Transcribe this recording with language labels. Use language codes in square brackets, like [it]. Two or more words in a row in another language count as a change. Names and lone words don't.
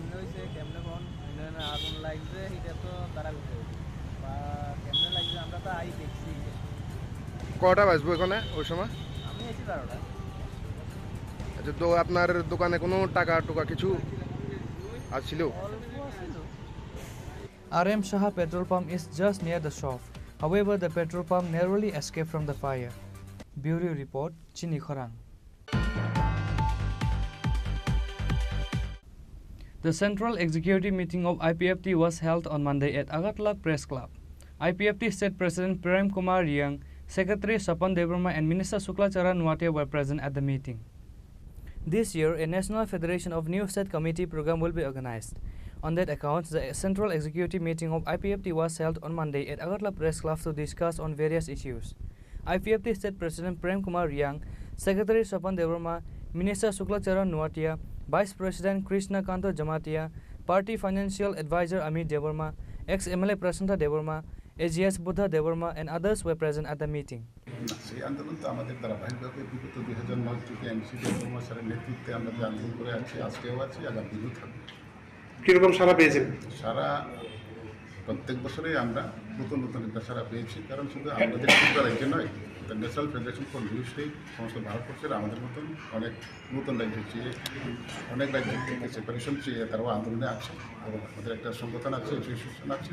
[bn] আগুন লাগছে এটা তো তারা বা কেমনে লাগছে আমরা তো আই দেখছি। কটা বাজবো এখানে ওই সময়? আমি এসি 12টা। আচ্ছা, তো আপনার দোকানে কোনো টাকা টুকা কিছু আছিল? [en] RM Shah petrol pump is just near the shop. However, the petrol pump narrowly escaped from the fire. Bureau report, Chini Khorang. The Central Executive Meeting of IPFT was held on Monday at Agartala Press Club. IPFT State President Prem Kumar Riang, Secretary Sapan Devarma and Minister Suklacharan Nuatia were present at the meeting. This year, a National Federation of New State Committee program will be organized. On that account, the Central Executive Meeting of IPFT was held on Monday at Agartala Press Club to discuss on various issues. IPFT State President Prem Kumar Riang, Secretary Sapan Devarma, Minister Suklacharan Nuatia, Vice President Krishna Kanto Jamatia, Party Financial Advisor Amit Devarma, ex-MLA Prasanta Devarma, AGS Buddha Devarma and others were present at the meeting. [bn] সেই আন্দোলন তো আমাদের ধারাবাহিকভাবে বিগত 2009 থেকে এমসি দেববর্মা স্যারের নেতৃত্বে আমরা যে আন্দোলন করে আছি, আজকেও আছি, আগামীও থাকবে। কীরকম সারা পেয়েছেন? সারা প্রত্যেক বছরেই আমরা নতুন নতুন একটা সারা পেয়েছি, কারণ শুধু আমাদের ত্রিপুরা রাজ্যে নয়, ন্যাশনাল ফেডারেশন ফর নিউ স্টেট সমস্ত ভারতবর্ষের আমাদের মতন অনেক নতুন রাজ্য চেয়ে, অনেক রাজ্য থেকে সেপারেশন চেয়ে তারাও আন্দোলনে আছে এবং আমাদের একটা সংগঠন আছে, অ্যাসোসিয়েশন আছে।